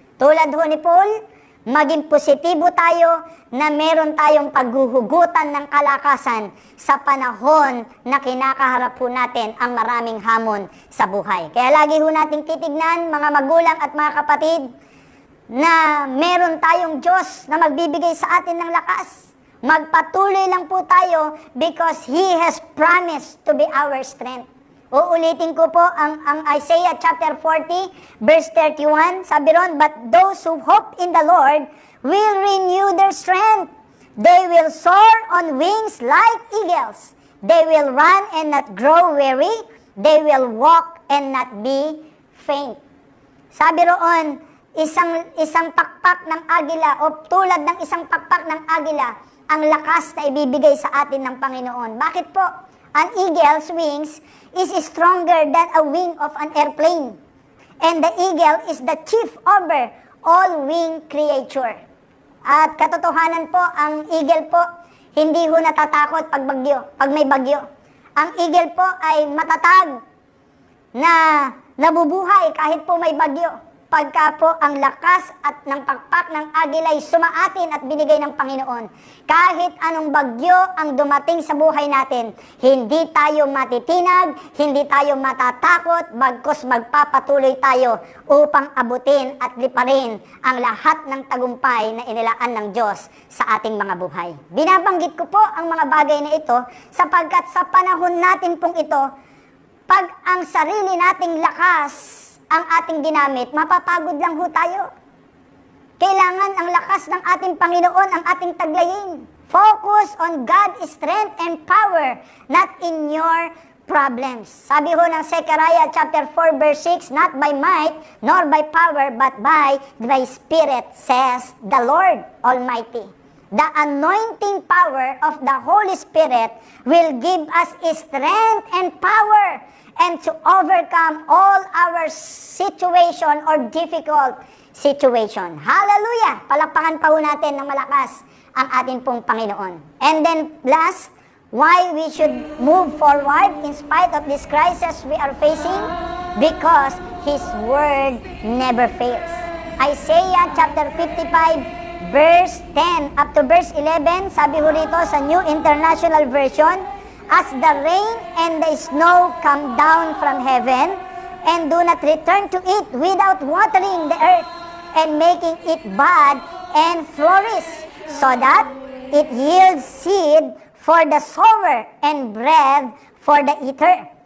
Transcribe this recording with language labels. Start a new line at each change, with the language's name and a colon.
Filipino: Tulad ho ni Paul, maging positibo tayo na meron tayong paghuhugutan ng kalakasan sa panahon na kinakaharap ho natin ang maraming hamon sa buhay. Kaya lagi ho nating titignan, mga magulang at mga kapatid, na meron tayong Diyos na magbibigay sa atin ng lakas. Magpatuloy lang po tayo
English: because He has promised to be our strength.
Filipino: Uulitin ko po ang Isaiah chapter 40, verse 31. Sabi ron,
English: "But those who hope in the Lord will renew their strength. They will soar on wings like eagles. They will run and not grow weary. They will walk and not be faint."
Filipino: Sabi roon, isang pakpak ng agila o tulad ng isang pakpak ng agila ang lakas na ibibigay sa atin ng Panginoon. Bakit po?
English: An eagle's wings is stronger than a wing of an airplane. And the eagle is the chief over all winged creature.
Filipino: At katotohanan po, ang eagle po, hindi ho natatakot pag may bagyo. Ang eagle po ay matatag na nabubuhay kahit po may bagyo. Pagka po ang lakas at ng pakpak ng agila ay sumaatin at binigay ng Panginoon. Kahit anong bagyo ang dumating sa buhay natin, hindi tayo matitinag, hindi tayo matatakot, bagkus magpapatuloy tayo upang abutin at liparin ang lahat ng tagumpay na inilaan ng Diyos sa ating mga buhay. Binabanggit ko po ang mga bagay na ito sapagkat sa panahon natin pong ito, pag ang sarili nating lakas ang ating ginamit, mapapagod lang ho tayo. Kailangan ang lakas ng ating Panginoon ang ating taglayin.
English: Focus on God's strength and power, not in your problems.
Filipino: Sabi ho ng
English: Zechariah chapter 4 verse 6, "Not by might nor by power, but by my Spirit, says the Lord Almighty." The anointing power of the Holy Spirit will give us strength and power and to overcome all our situation or difficult situation. Hallelujah!
Filipino: Palakpakan pa ho natin ng malakas ang ating pong Panginoon.
English: And then last, why we should move forward in spite of this crisis we are facing? Because His Word never fails. Isaiah chapter 55, verse 10 up to verse 11,
Filipino: sabi ho rito sa
English: New International Version, "As the rain and the snow come down from heaven, and do not return to it without watering the earth, and making it bud and flourish, so that it yields seed for the sower and bread for the eater."